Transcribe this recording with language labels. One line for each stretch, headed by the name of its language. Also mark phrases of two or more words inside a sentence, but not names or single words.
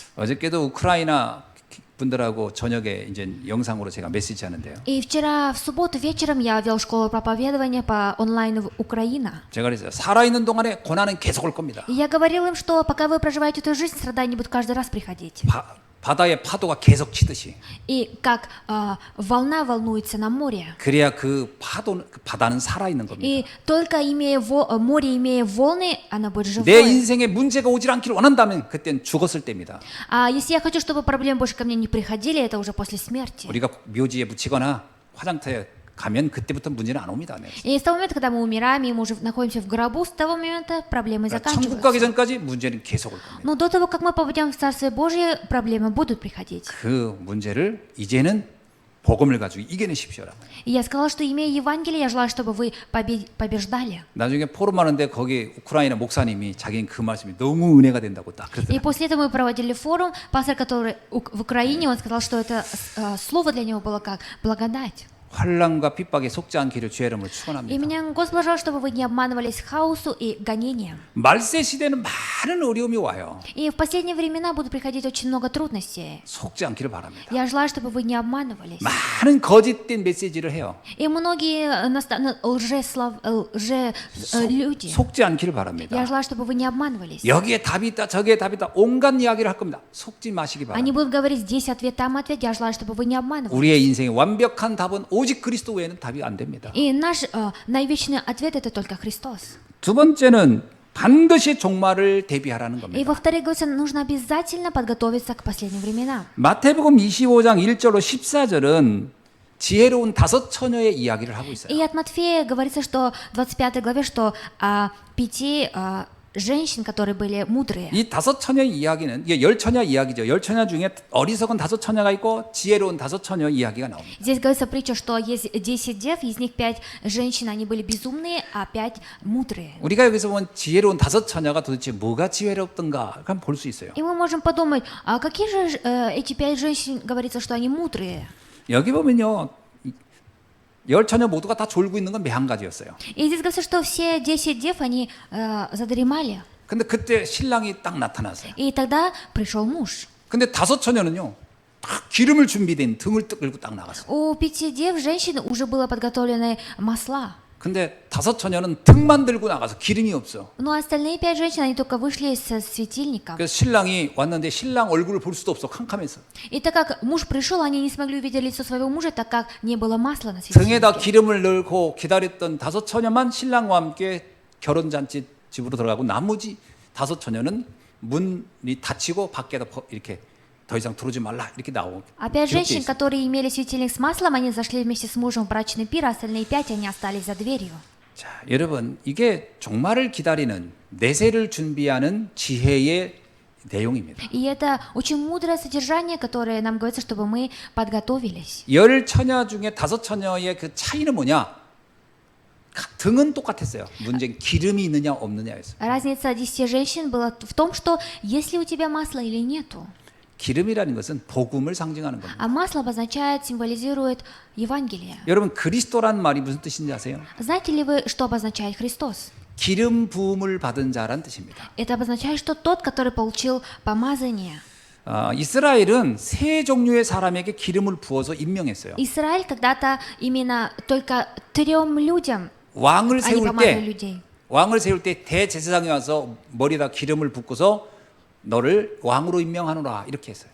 Korean: 어저께도 우크라이나 분들하고 저녁에 이제 영상으로 제가 메시지 하는데요.
Russian: И вчера в субботу вечером я вел школу проповедования по онлайн в Украина.
Korean: 제가 그랬어요. 살아있는 동안에 고난은 계속 올 겁니다.
Russian: И я говорил им, что пока вы проживаете эту жизнь, страдания будут каждый раз приходить.
Korean: 바다의 파도가 계속 치듯이.
Russian: И как волна волнуется на море.
Korean: 그래야 그 바다는 살아있는 겁니다.
Russian: И только море, имея волны, она будет
Korean: 내
Russian: живой.
Korean: 인생에 문제가 오질 않기를 원한다면 그땐 죽었을 때입니다.
Russian: А если я хочу, чтобы проблемы больше ко мне не приходили, это уже после смерти.
Korean: 우리가 묘지에 묻히거나 화장터에 가면 그때부터 문제는 안 옵니다. 네.
Russian: И с того момента, когда мы умираем, и мы уже находимся в гробу, с того момента проблемы
Korean: 천국 가기
Russian: заканчиваются.
Korean: 전까지 문제는 계속 올 겁니다.
Russian: Но до того, как мы попадем в Царствие Божие, проблемы будут приходить.
Korean: 그 문제를 이제는 복음을 가지고 이겨내십시오라고.
Russian: И я сказала, что имея Евангелие, я желаю, чтобы вы побеждали.
Korean: 나중에 포럼하는데 거기 우크라이나 목사님이 자기는 그 말씀이 너무 은혜가 된다고 딱
Russian: И
Korean: 그러더라고요.
Russian: после этого мы проводили форум. Пастор, который в Украине, он сказал, что это слово для него было как благодать.
Korean: 환난과 핍박에 속지 않기를 주의 이름으로
Russian: И
Korean: 축원합니다.
Russian: меня Господь желал, чтобы вы не обманывались хаосу и гонениям.
Korean: 말세 시대는 많은 어려움이 와요.
Russian: И в последние времена будут приходить очень много трудностей.
Korean: 속지 않기를 바랍니다.
Russian: Я желаю, чтобы вы не обманывались.
Korean: 많은 거짓된 메시지를 해요.
Russian: И многие люди.
Korean: 속지 않기를 바랍니다.
Russian: Я желаю, чтобы вы не обманывались.
Korean: 여기에 답이 있다, 저기에 답이 있다, 온갖 이야기를 할 겁니다. 속지 마시기
Russian: Они
Korean: 바랍니다.
Russian: будут говорить здесь ответ, там ответ. Я желаю, чтобы вы не обманывались.
Korean: 우리의 인생의 완벽한 답은 오직 그리스도 외에는 답이 안 됩니다.
Russian: И наш наивечный ответ это только Христос.
Korean: 두 번째는 반드시 종말을 대비하라는
Russian: И
Korean: 겁니다.
Russian: во-вторых, говорится, нужно обязательно подготовиться к последним временам.
Korean: 마태복음 25장 1절로 14절은 지혜로운 다섯 처녀의 이야기를 하고 있어요.
Russian: И от Матфея говорится, что в 25 главе, что о 5 женщин, которые были мудрые.
Korean: 이 다섯 처녀의 이야기는 이게 열 처녀 이야기죠. 열 처녀 중에 어리석은 다섯 처녀가 있고 지혜로운 다섯 처녀 이야기가 나옵니다.
Russian: Здесь говорится притча, что есть 10 дев, из них 5 женщин, они были безумные, а 5 мудрые.
Korean: 우리가 여기서 본 지혜로운 다섯 처녀가 도대체 뭐가 지혜롭던가 한번 볼 수 있어요.
Russian: И мы можем подумать, а какие же эти 5 женщин, говорится, что они мудрые?
Korean: 여기 보면요. 열 처녀 모두가 다 졸고 있는 건 매한 가지였어요.
Russian: И здесь говорится, что все 10 дев, они задремали.
Korean: 근데 그때 신랑이 딱 나타났어요.
Russian: И тогда пришел муж.
Korean: 근데 다섯 처녀는요. 딱 기름을 준비된 등을 끌고 딱 나갔어요.
Russian: У 5 дев, женщин, уже было подготовлены масла.
Korean: 근데 다섯 처녀는 등만 들고 나가서 기름이 없어. Но остальные 5 женщин, они только вышли со светильником. 그래서 신랑이 왔는데 신랑 얼굴을 볼 수도 없어. 캄캄해서.
Russian: И так как муж пришел, они не смогли увидеть лицо своего мужа, так как не было масла на
Korean: 등에다
Russian: светильнике.
Korean: 기름을 넣고 기다렸던 다섯 처녀만 신랑과 함께 결혼잔치 집으로 들어가고 나머지 5 처녀는 문이 닫히고 밖에다 이렇게 더 이상 들어오지 말라 이렇게 나오고.
Russian: А 5 женщин, которые имели светильник с маслом, они зашли вместе с мужем в брачный пир, а остальные 5 они остались за дверью.
Korean: 자, 여러분 이게 종말을 기다리는 내세를 준비하는 지혜의 내용입니다.
Russian: И это очень мудрое содержание, которое нам говорится, чтобы мы подготовились.
Korean: 10 처녀 중에 5 처녀의 그 차이는 뭐냐? 등은 똑같았어요. 문제는 기름이 있느냐 없느냐였어요.
Russian: Разница 10 женщин была в том, что есть ли у тебя масло или нету.
Korean: 기름이라는 것은 복음을 상징하는 겁니다.
Russian: А масло обозначает, символизирует Евангелие.
Korean: 여러분 그리스도란 말이 무슨 뜻인지 아세요?
Russian: Знаете ли вы, что обозначает Христос?
Korean: 기름 부음을 받은 자란 뜻입니다.
Russian: Это обозначает, что тот, который получил помазание.
Korean: 이스라엘은 세 종류의 사람에게 기름을 부어서 임명했어요.
Russian: Израиль когда-то именно только 3 людям
Korean: 왕을
Russian: они
Korean: 세울
Russian: помазали
Korean: 때
Russian: людей.
Korean: 왕을 세울 때 대제사장이 와서 머리에다 기름을 붓고서 너를 왕으로 임명하노라 이렇게 했어요.